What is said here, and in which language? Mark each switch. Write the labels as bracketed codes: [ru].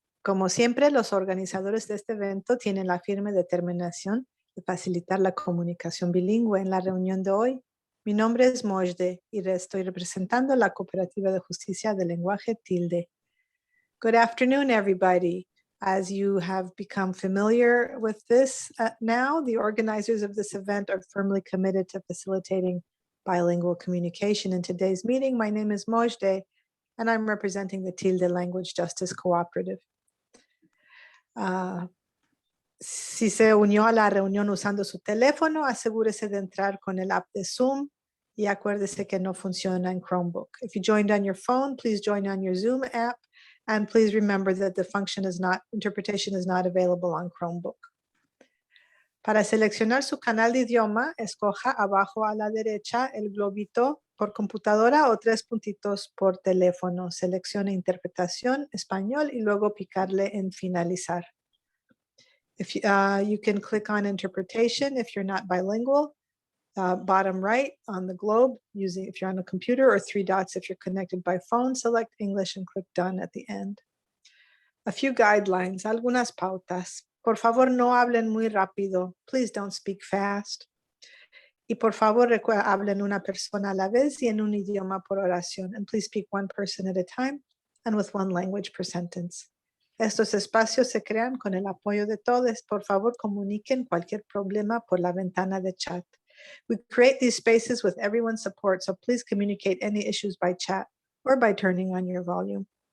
[es] Como siempre, los organizadores de este evento tienen la firme determinación de facilitar la comunicación bilingüe en la reunión de hoy. Mi nombre es Mojde y estoy representando la Cooperativa de Justicia del Lenguaje Tilde. [en] Good afternoon, everybody. As you have become familiar with this now, the organizers of this event are firmly committed to facilitating bilingual communication. In today's meeting, my name is Mojde, and I'm representing the Tilde Language Justice Cooperative. [es] Si se unió a la reunión usando su teléfono, asegúrese de entrar con el app de Zoom y acuérdese que no funciona en Chromebook. [en] If you joined on your phone, please join on your Zoom app, and please remember that the interpretation is not available on Chromebook. [es] Para seleccionar su canal de idioma, escoja abajo a la derecha el globito por computadora o 3 puntitos por teléfono. Seleccione interpretación español y luego picarle en finalizar. [en] If you can click on interpretation if you're not bilingual, bottom right on the globe, if you're on a computer, or 3 dots if you're connected by phone, select English and click done at the end. A few guidelines, [es] algunas pautas. Por favor, no hablen muy rápido. [en] Please don't speak fast. [es] Y por favor, hablen una persona a la vez y en un idioma por oración. [en] And please speak one person at a time and with one language per sentence. [es] Estos espacios se crean con el apoyo de todos. Por favor, comuniquen cualquier problema por la ventana de chat. [en] We create these spaces with everyone's support, so please communicate any issues by chat or by turning on your volume.